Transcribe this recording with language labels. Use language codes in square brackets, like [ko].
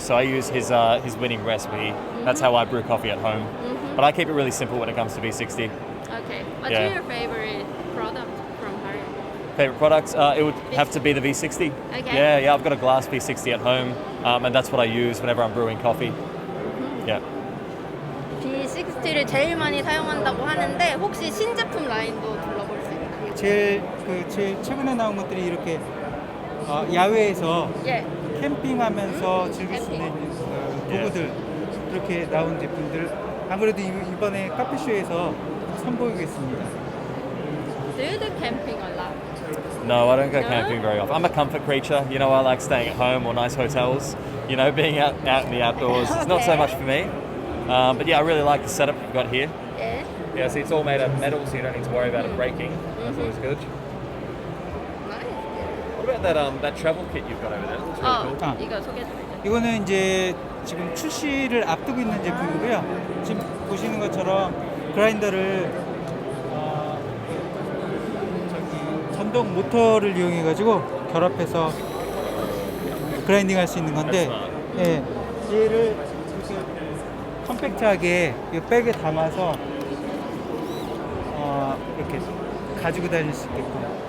[en] So I use his winning recipe. That's how I brew coffee at home. But I keep it really simple when it comes to V60. Okay. What's Yeah. your favorite product from Hario? Favorite products? It would have to be the V60. Okay. Yeah. I've got a glass V60 at home, and that's what I use whenever I'm brewing coffee. Yeah. [ko] V60를 제일 많이 사용한다고 하는데 혹시 신제품 라인도 둘러볼 수 있나요? 제일 최근에 나온 것들이 이렇게 야외에서 예. 캠핑하면서 즐길 수 있는 도구들 이렇게 나온 제품들 아무래도 이번에 카페쇼에서 선보이겠습니다. [en] Do you do camping a lot? No, I don't go No? camping very often. I'm a comfort creature. You know, I like staying at home or nice hotels. You know, being out in the outdoors. It's not so Okay. much for me. But yeah, I really like the setup we've got here. [ko] 예. [en] Yeah, see, it's all made out of metal, so you don't need to worry about it breaking. That's always good. Nice. What about that travel kit you've got over there? That's really cool. [ko] 이거 소개해 주세요. 이거는 이제 지금 출시를 앞두고 있는 제품이고요. 지금 보시는 것처럼 그라인더를 전동 모터를 이용해 가지고 결합해서 그라인딩 할 수 있는 건데, 예, 얘를 이렇게 컴팩트하게 이 백에 담아서 이렇게 가지고 다닐 수 있게끔.